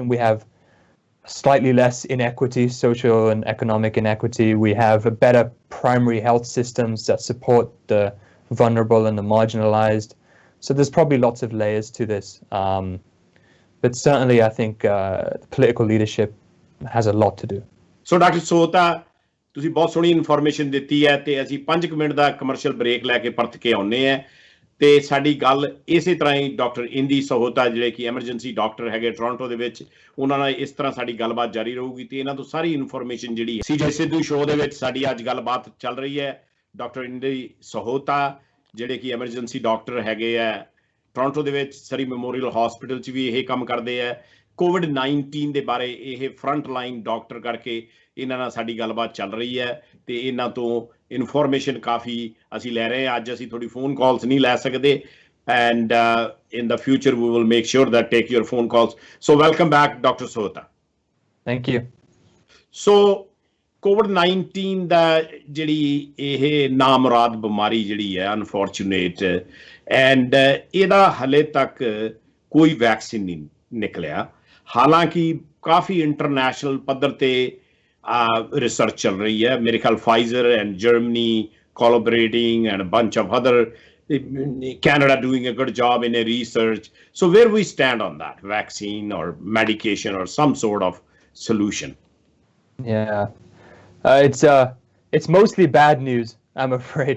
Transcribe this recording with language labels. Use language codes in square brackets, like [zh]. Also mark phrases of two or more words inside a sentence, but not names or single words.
[en] We have slightly less inequity, social and economic inequity. We have better primary health systems that support the vulnerable and the marginalized. So there's probably lots of layers to this. But certainly, I think political leadership has a lot to do. So, Dr. Sahota, [pa] ਤੁਸੀਂ ਬਹੁਤ ਸੋਹਣੀ ਇਨਫੋਰਮੇਸ਼ਨ ਦਿੱਤੀ ਹੈ ਤੇ ਅਸੀਂ 5 ਮਿੰਟ ਦਾ [en] commercial break [pa] ਲੈ ਕੇ ਪਰਤ ਕੇ ਆਉਨੇ ਆ ਤੇ ਸਾਡੀ ਗੱਲ ਇਸੇ ਤਰ੍ਹਾਂ ਹੀ ਡਾਕਟਰ ਇੰਦੀ ਸਹੋਤਾ ਜਿਹੜੇ ਕਿ [en] emergency doctor [pa] ਹੈਗੇ ਟੋਰਾਂਟੋ ਦੇ ਵਿੱਚ, ਉਹਨਾਂ ਨਾਲ ਇਸ ਤਰ੍ਹਾਂ ਸਾਡੀ ਗੱਲਬਾਤ ਜਾਰੀ ਰਹੂਗੀ ਤੇ ਇਹਨਾਂ ਤੋਂ ਸਾਰੀ ਇਨਫੋਰਮੇਸ਼ਨ ਜਿਹੜੀ ਹੈ ਸੀਜੇ ਸਿੱਧੂ ਸ਼ੋਅ ਦੇ ਵਿੱਚ ਸਾਡੀ ਅੱਜ ਗੱਲਬਾਤ ਚੱਲ ਰਹੀ ਹੈ। ਡਾਕਟਰ ਇੰਦੀ ਸਹੋਤਾ ਜਿਹੜੇ ਕਿ [en] emergency doctor [pa] ਹੈਗੇ ਆ ਟੋਰਾਂਟੋ ਦੇ ਵਿੱਚ ਸਰੀ ਮੈਮੋਰੀਅਲ ਹਸਪੀਟਲ 'ਚ ਵੀ ਇਹ ਕੰਮ ਕਰਦੇ ਆ। COVID-19 ਦੇ ਬਾਰੇ ਇਹ [en] front line doctor [pa] ਕਰਕੇ ਇਹਨਾਂ ਨਾਲ ਸਾਡੀ ਗੱਲਬਾਤ ਚੱਲ ਰਹੀ ਹੈ ਤੇ ਇਹਨਾਂ ਤੋਂ ਇਨਫੋਰਮੇਸ਼ਨ ਕਾਫੀ ਅਸੀਂ ਲੈ ਰਹੇ ਹਾਂ। ਅੱਜ ਅਸੀਂ ਤੁਹਾਡੀ [en] phone calls [pa] ਨਹੀਂ ਲੈ ਸਕਦੇ [en] and in the future we will make sure that take your phone calls. So welcome back, Dr. Sahota. Thank you. [pa] So COVID-19 ਦਾ ਜਿਹੜੀ ਇਹ ਨਾਮੁਰਾਦ ਬਿਮਾਰੀ ਜਿਹੜੀ ਹੈ [en] unfortunate and [pa] ਇਹਦਾ ਹਲੇ ਤੱਕ ਕੋਈ ਵੈਕਸੀਨ ਨਹੀਂ ਨਿਕਲਿਆ। ਹਾਲਾਂਕਿ ਕਾਫੀ ਇੰਟਰਨੈਸ਼ਨਲ ਪੱਧਰ ਤੇ research ਚੱਲ ਰਹੀ ਹੈ। ਮੇਰੇ ਖਿਆਲ [en] Pfizer and Germany collaborating and a bunch of other Canada doing a good job in a research. So where we stand on that vaccine or medication or some sort of solution? Yeah, it's mostly bad news, I'm afraid.